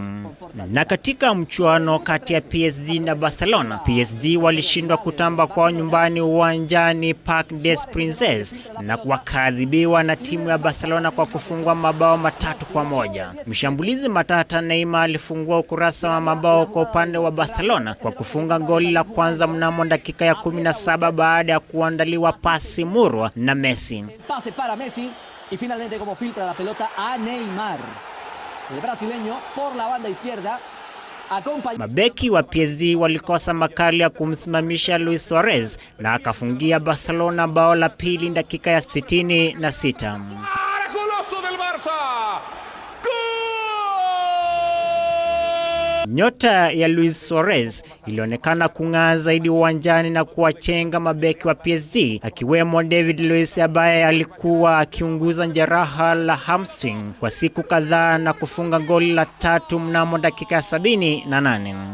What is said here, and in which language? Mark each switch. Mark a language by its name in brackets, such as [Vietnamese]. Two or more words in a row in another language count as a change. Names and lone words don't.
[Swahili] Na katika mchuano kati ya PSG na Barcelona, PSG walishindwa kutamba kwa nyumbani uwanjani Parc des Princes na wakadhibiwa na timu ya Barcelona kwa kufungwa mabao 3-1. Mshambulizi matata Neymar alifungua ukurasa wa mabao kwa upande wa Barcelona kwa kufunga goli la kwanza mnamo dakika ya 17 baada ya kuandaliwa pasi murwa na Messi. [Spanish] Pase para Messi y finalmente como filtra la pelota a Neymar. El brasileño por la banda izquierda. [Swahili] Mabeki wa PSG walikosa makali ya kumsimamisha Luis Suarez na akafungia Barcelona bao la pili dakika ya 66. Nyota ya Luis Suarez ilionekana kung'aa zaidi uwanjani na kuwachenga mabeki wa PSG akiwemo David Luiz ambaye alikuwa akiunguza jeraha la hamstring kwa siku kadhaa na kufunga goli la 3 mnamo dakika ya 78.